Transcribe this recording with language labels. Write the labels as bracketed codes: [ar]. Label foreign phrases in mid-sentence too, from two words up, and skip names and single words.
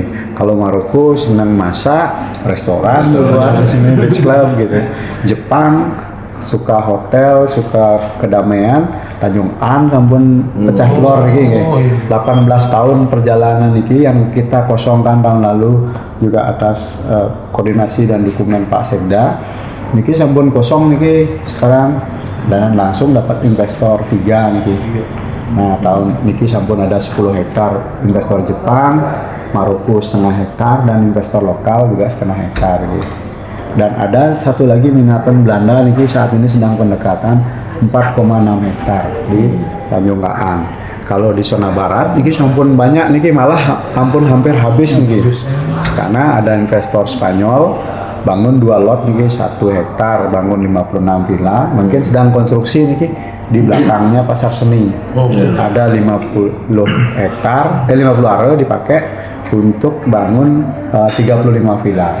[id] Kalau Maroko senang masak, restoran, di sini beach club gitu. Jepang suka hotel, suka kedamaian, Tanjung An sampun pecah telur iki 18 tahun perjalanan iki yang kita kosongkan tahun lalu juga atas koordinasi dan dukungan Pak Sekda. [sas] Niki sampun [id] kosong niki sekarang dan langsung dapat investor 3 niki. Nah, tahun [sas] niki sampun [id] ada 10 hektar investor Jepang, Maroko setengah hektar dan investor lokal juga setengah hektar gitu. Dan ada satu lagi minatan Belanda niki saat ini sedang pendekatan 4,6 hektar di Tanjung Aan. Kalau di zona barat [sas] niki sampun [id] banyak niki malah hampir habis niki. Karena ada investor Spanyol bangun 2 lot nih 1 hektar, bangun 56 villa, mungkin sedang konstruksi nih di belakangnya pasar seni. Ada 50 hektar, 50 are dipakai untuk bangun 35 villa.